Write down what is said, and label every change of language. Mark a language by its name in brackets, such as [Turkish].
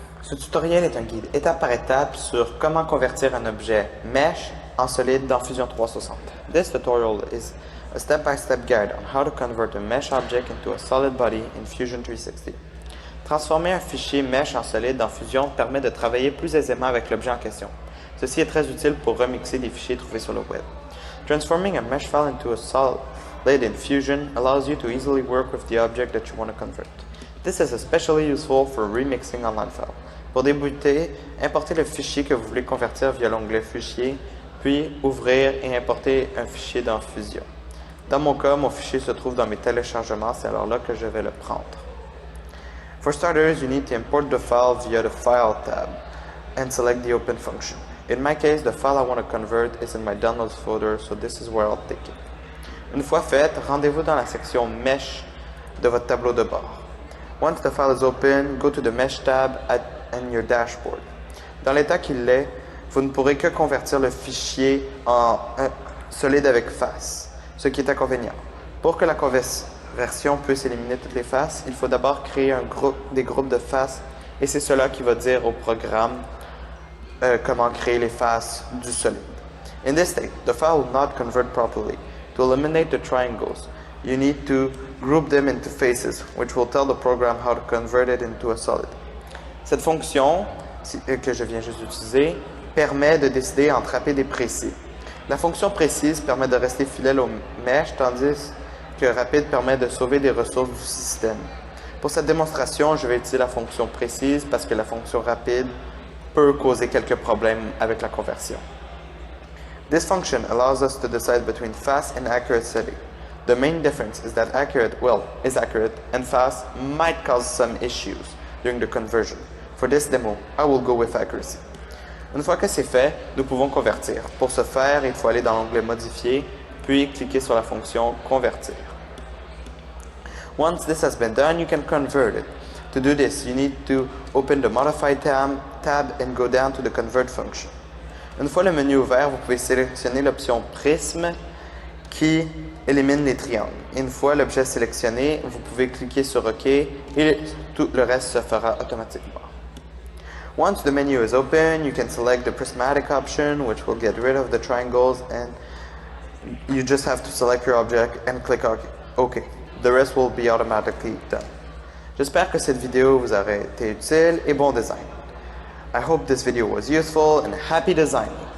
[French] Ce tutoriel est un guide étape par étape sur comment convertir un objet mesh en solide dans Fusion 360. [English] This tutorial is a step-by-step guide on how to convert a mesh object into a solid body in Fusion 360. [French] Transformer un fichier mesh en solide dans Fusion permet de travailler plus aisément avec l'objet en question. Ceci est très utile pour remixer des fichiers trouvés sur le web. [English] Transforming a mesh file into a solid in Fusion allows you to easily work with the object that you want to convert. This is especially useful for remixing online files. [French] Pour débuter, importez le fichier que vous voulez convertir via l'onglet Fichier, puis ouvrir et importer un fichier dans Fusion. Dans mon cas, mon fichier se trouve dans mes téléchargements, c'est alors là que je vais le prendre. [English] For starters, you need to import the file via the File tab and select the Open function. In my case, the file I want to convert is in my Downloads folder, so this is where I'll take it. [French] Une fois fait, rendez-vous dans la section Mesh de votre tableau de bord. [English] Once the file is open, go to the Mesh tab and your dashboard. [French] Dans l'état qu'il est, vous ne pourrez que convertir le fichier en solide avec face, ce qui est inconvénient. Pour que la conversion puisse éliminer toutes les faces, il faut d'abord créer des groupes de faces et c'est cela qui va dire au programme comment créer les faces du solide. [English] In this state, the file will not convert properly. To eliminate the triangles, you need to group them into faces, which will tell the program how to convert it into a solid. [French] Cette fonction, que je viens juste d'utiliser, permet de décider en trapper des précis. La fonction précise permet de rester fidèle au mesh, tandis que rapide permet de sauver des ressources du système. Pour cette démonstration, je vais utiliser la fonction précise parce que la fonction rapide peut causer quelques problèmes avec la conversion. [English] This function allows us to decide between fast and accurate setting. The main difference is that is accurate, and fast might cause some issues during the conversion. For this demo, I will go with accuracy. [French] Une fois que c'est fait, nous pouvons convertir. Pour ce faire, il faut aller dans l'onglet Modifier, puis cliquer sur la fonction Convertir. [English] Once this has been done, you can convert it. To do this, you need to open the Modify tab and go down to the Convert function. [French] Une fois le menu ouvert, vous pouvez sélectionner l'option Prisme qui élimine les triangles. Une fois l'objet sélectionné, vous pouvez cliquer sur OK et tout le reste se fera automatiquement. [English] Once the menu is open, you can select the prismatic option, which will get rid of the triangles, and you just have to select your object and click OK. The rest will be automatically done. [French] J'espère que cette vidéo vous aura été utile et bon design. [English] I hope this video was useful and happy designing.